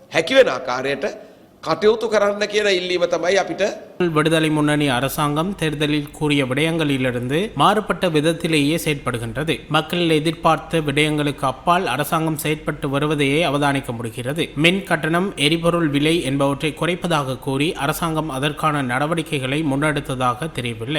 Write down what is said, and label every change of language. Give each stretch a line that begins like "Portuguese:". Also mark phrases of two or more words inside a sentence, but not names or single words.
Sinhala: හැකිවෙන ආකාරයට කටයුතු කරන්න කියන ඉල්ලීම තමයි අපිට
Tamil: விடுதலை முன்னணி அரசாங்கம் தேர்தலில் கூறிய விடயங்களிலிருந்து மாறுபட்ட விதத்திலேயே செயற்படுகின்றது. மக்கள் எதிர்பார்த்த விடயங்களுக்கு அப்பால் அரசாங்கம் செயற்பட்டு வருவதையே அவதானிக்க முடிகிறது. மின் கட்டணம், எரிபொருள் விலை என்பவற்றை குறைப்பதாக கூறி அரசாங்கம் அதற்கான நடவடிக்கைகளை முன்னெடுத்ததாக தெரியவில்லை.